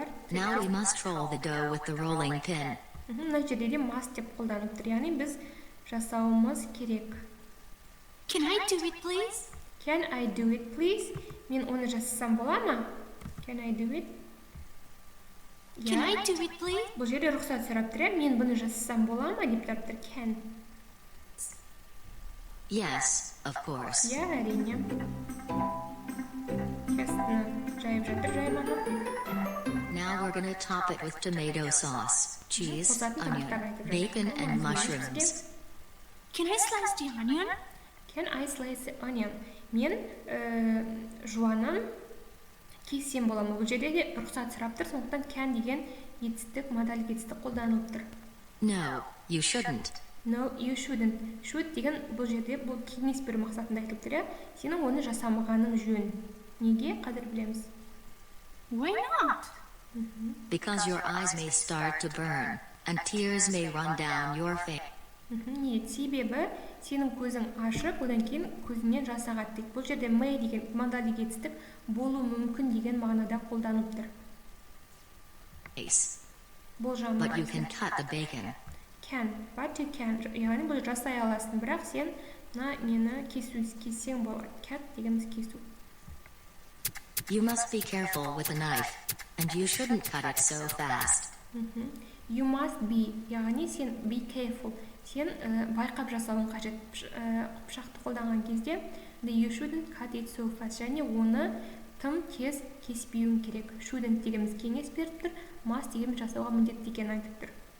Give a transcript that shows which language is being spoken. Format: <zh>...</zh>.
<en>Now we must roll the dough with the rolling pin.</en> <kk>Мына жерде де must деп қолданып тұр, яғни біз жасауымыз керек.</kk> <en>Can I do it, please? Can I do it, please?</en> <kk>Мен оны жасасам бола ма?</kk> <en>Can I do it? Can I do it, please?</en> <kk>Бұл жерде рұқсат сұрап тұр, мен бұны жасасам бола ма деп тұрып тұр.</kk> <en>Can. Yes, of course.</en> <kk>Я, әрине. Тестіні жайып жатыр, жайманы.</kk> <en>Now we're going to top it with tomato sauce, cheese, onion, bacon, and mushrooms. Can I slice the onion? Can I slice the onion?</en> <kk>Мен жуанын кесем боламын. Бұл жерде де рұқсат сұрап тұр, сондықтан can деген етістік, модаль кетістік қолданылып тұр.</kk> <en>No, you shouldn't. No, you shouldn't.</en> <kk>Should деген бұл жерде бұл кеңес беру мақсатында айтылып тұр. Сенің оны жасамағаның жөн. Неге? Қазір білеміз.</kk> <en>Why not? Because your eyes may start to burn and tears may run down your face.</en> <kk>Себебі сенің көзің ашып, одан кейін көзінен жас ағады дейді. Бұл жерде may деген модаль кетістік болу мүмкін деген мағынада қолданылып тұр.</kk> <en>But you can cut the bacon. Can, but you can.</en> <kk>Яғни бұл жасай аласың, бірақ сен нені кессең болады. Cut дегеніміз кесу.</kk> <en>You must be careful with a knife, and you shouldn't cut it so fast. You must be,</en> <kk>яғни сен</kk> <en>be careful.</en> <kk>Сен байқап жасауың қажет. Пышақты қолданған кезде</kk> <en>you shouldn't cut it so fast.</en> <kk>Және оны тым тез кеспеуің керек. Shouldn't дегеніміз кеңес беріп тұр, must дегеніміз жасауға міндетті екенін айтып тұр.</kk>